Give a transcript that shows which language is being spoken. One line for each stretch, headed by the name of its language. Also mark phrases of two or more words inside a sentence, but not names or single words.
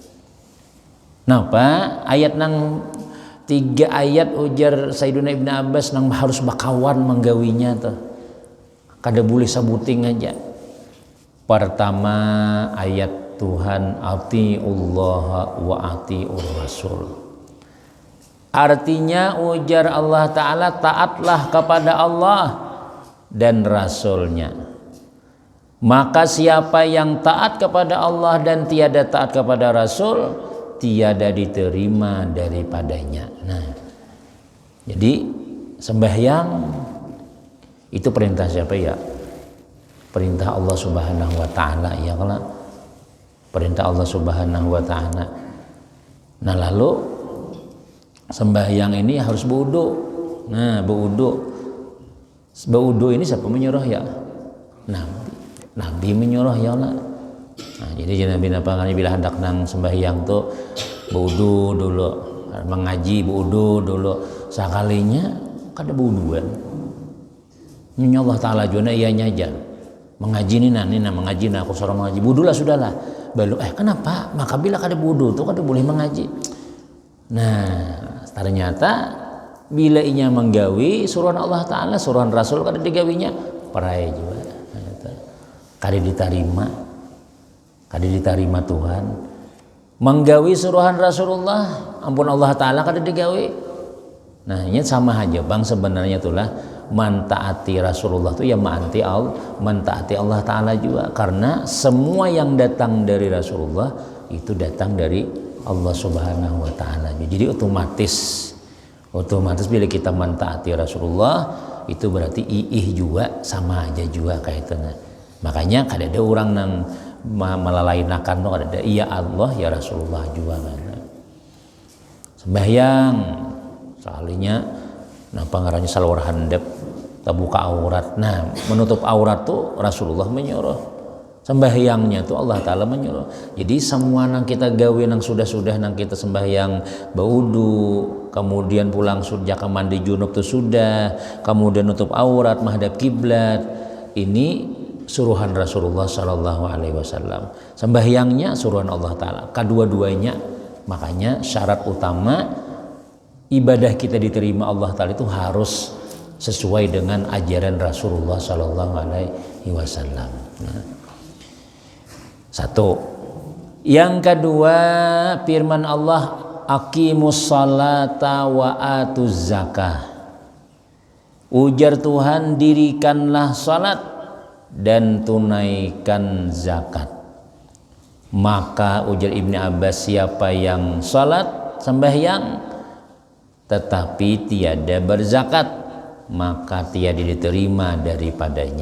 Banjar: Napa ayat nang 3 ayat ujar Sayyidina Ibnu Abbas nang harus bakawan menggawinya tuh, kada boleh sebuting aja.
Indonesian: Pertama ayat Tuhan
Arabic: أطيعوا الله وأطيعوا الرسول.
Banjar: Artinya ujar Allah Ta'ala,
Indonesian: taatlah kepada Allah dan Rasulnya. Maka siapa yang taat kepada Allah dan tiada taat kepada Rasul, tiada diterima daripadanya. Nah, jadi sembahyang itu perintah siapa ya? Perintah Allah
Arabic: سبحانه وتعالى,
Indonesian: ya kalau perintah Allah
Arabic: سبحانه وتعالى.
Indonesian: Nah lalu sembahyang ini harus berwudu. Nah berwudu ini siapa menyuruh ya? Nabi menyuruh ya Allah.
Banjar: Nah, jadi Nabi napangani bila hendak nang sembahyang tuh berwudu dulu, mengaji berwudu dulu. Sekalinya kada berwuduan. Ini Allah Ta'ala juga ianya aja.
Indonesian: Mengaji ini mengaji aku suruh mengaji. Wudu lah sudahlah. Balu kenapa?
Banjar: Maka bila kada wudu tuh kada boleh mengaji. Nah, ternyata bila inya menggawi suruhan Allah Ta'ala, suruhan Rasul kada digawinya, perai juga. Kada diterima Tuhan. Menggawi suruhan Rasulullah, ampun Allah Ta'ala kada digawi.
Indonesian: Nah, ini sama aja bang sebenarnya itulah mentaati Rasulullah itu ya mentaati Allah Ta'ala juga, karena semua yang datang dari Rasulullah itu datang dari Allah
Arabic: سبحانه وتعالى.
Indonesian: Jadi otomatis bila kita mentaati Rasulullah itu berarti juga sama aja juga kayak itu.
Banjar: Makanya kada ada orang yang melalainakan tuh, kada ada iya Allah ya Rasulullah juga kan. Sembahyang soalnya ngarannya salawar handap terbuka aurat.
Indonesian: Nah, menutup aurat tuh Rasulullah menyuruh. Sembahyangnya tuh Allah Ta'ala menyuruh.
Banjar: Jadi semua nang kita gawe nang sudah nang kita sembahyang berwudu, kemudian pulang sudah mandi junub tuh sudah, kemudian nutup aurat menghadap kiblat.
Indonesian: Ini suruhan Rasulullah
Arabic: صلى الله عليه وسلم.
Indonesian: Sembahyangnya suruhan Allah Ta'ala. Kedua-duanya, makanya syarat utama ibadah kita diterima Allah Ta'ala itu harus sesuai dengan ajaran Rasulullah
Arabic: صلى الله عليه وسلم.
Indonesian: Nah, satu. Yang kedua, firman Allah,
Arabic: أقيموا الصلاة وآتوا الزكاة.
Banjar: Ujar Tuhan, dirikanlah salat dan tunaikan zakat.
Indonesian: Maka ujar Ibnu Abbas, siapa yang salat sembahyang tetapi tiada berzakat, maka tiada diterima daripadanya.